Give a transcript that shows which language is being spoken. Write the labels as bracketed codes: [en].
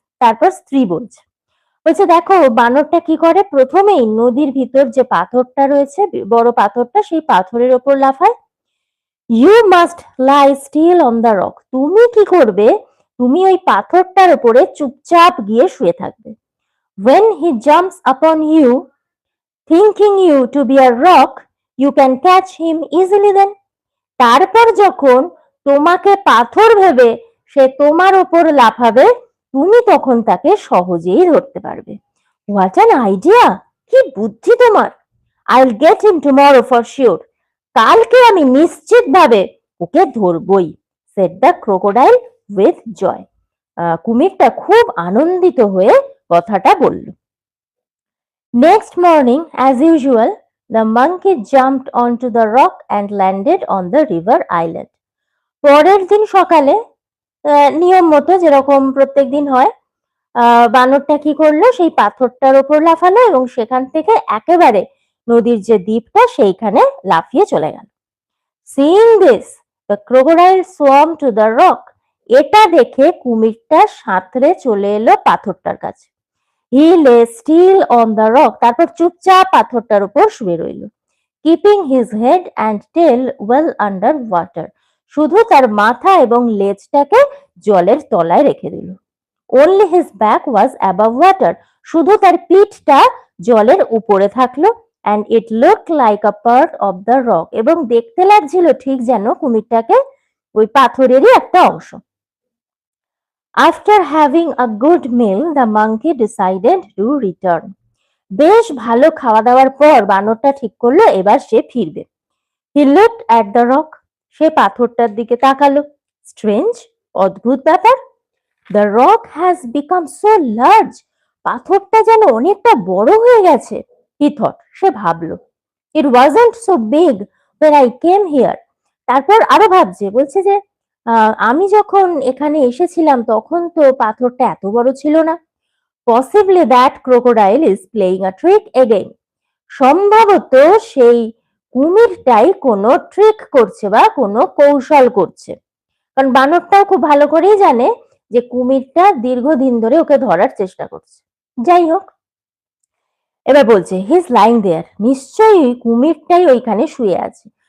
[bn] তারপর স্ত্রী বলছে, দেখো বানরটা কি করে, প্রথমেই নদীর ভিতর যে পাথরটা রয়েছে, বড় পাথরটা, সেই পাথরের ওপর লাফায়। [en] you must lie still on the rock, [bn] তুমি কি করবে, তুমি ওই পাথরটার উপরে চুপচাপ গিয়ে শুয়ে থাকবে। [en] When he jumps upon you, thinking you to be a rock, you can catch him easily then. [bn] তারপর যখন তোমাকে পাথর ভেবে সে তোমার ওপর লাফাবে, তুমি তখন তাকে সহজেই ধরতে পারবে। [en] What an idea! [bn] কি বুদ্ধি তোমার! [en] I'll get him tomorrow for sure. [bn] কালকে আমি নিশ্চিতভাবে ওকে ধরবই, [en] said the crocodile with joy. [bn] কুমিরটা খুব আনন্দিত হয়ে কথাটা বলল। [en] Next morning, as usual, the monkey jumped onto the rock and landed on the river island. [bn] পরের দিন সকালে নিয়ম মতো যেরকম প্রত্যেক দিন হয়, বানরটা কি করলো, সেই পাথরটার ওপর লাফালো এবং সেখান থেকে একেবারে নদীর যে দ্বীপটা সেইখানে লাফিয়ে চলে গেল। [en] Seeing this, the crocodile swam to the rock. [bn] এটা দেখে কুমিরটা সাঁতরে চলে এলো পাথরটার কাছে। [en] He lay still on the rock. [bn] তারপর চুপচাপ পাথরটার উপর শুয়ে রইল। [en] Keeping his head and tail well under water. [bn] শুধু তার মাথা এবং লেজটাকে জলের তলায় রেখে দিল। [en] Only his back was above water. [bn] শুধু তার পিঠটা জলের উপরে থাকলো। [en] And it looked like a part of the rock. [bn] এবং দেখতে লাগছিল ঠিক যেন কুমিরটাকে ওই পাথরেরই একটা অংশ। [en] After having a good meal, the monkey decided to return. [bn] বেশ ভালো খাওয়া দাওয়ার পর বানরটা ঠিক করলো এবার সে ফিরবে। [en] He looked at the rock. [bn] সে পাথরটার দিকে তাকালো। Strange, অদ্ভুত ব্যাপার। [en] The rock has become so large. [bn] পাথরটা যেন অনেকটা বড় হয়ে গেছে। [en] He thought, [bn] সে ভাবলো। [en] It wasn't so big when I came here. [bn] তারপর আরো ভাবছে, বলছে যে আমি যখন এখানে এসেছিলাম তখন তো পাথরটা এত বড় ছিল না। [en] Possibly that crocodile is playing a trick again. [bn] সম্ভবত সেই কুমিরটাই কোনো ট্রিক করছে বা কোনো কৌশল করছে, কারণ বানরটাও খুব ভালো করেই জানে যে কুমিরটা দীর্ঘদিন ধরে ওকে ধরার চেষ্টা করছে। যাই হোক, এবার বলছে [en] he is lying there, [bn] নিশ্চয়ই কুমিরটাই ওইখানে শুয়ে আছে।